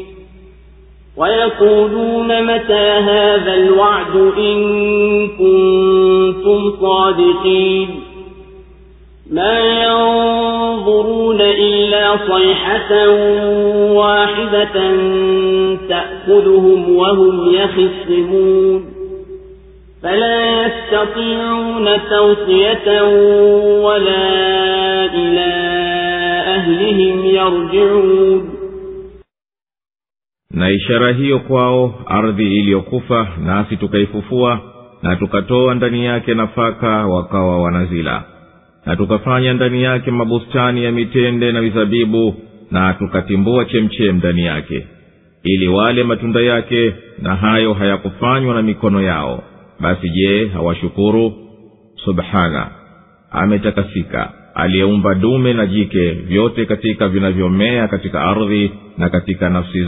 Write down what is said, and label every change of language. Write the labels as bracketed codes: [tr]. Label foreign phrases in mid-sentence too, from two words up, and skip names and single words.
[ar] ويقولون متى هذا الوعد إن كنتم صادقين ما ينظرون إلا صيحة واحدة تأخذهم وهم يخصمون فلا يستطيعون توصية ولا إلى أهلهم يرجعون [sw] na ishara hiyo kwao ardhi iliyokufa nasi tukaifufua na tukatoa ndani yake nafaka wakawa wanazila na tukafanya ndani yake mabustani ya mitende na mizabibu na tukatimbua chemchem ndani yake ili wale matunda yake na hayo hayakufanywa na mikono yao basi je hawashukuru subhana ametakasika aliyeumba dume na jike vyote katika vinavyomea katika ardhi na katika nafsi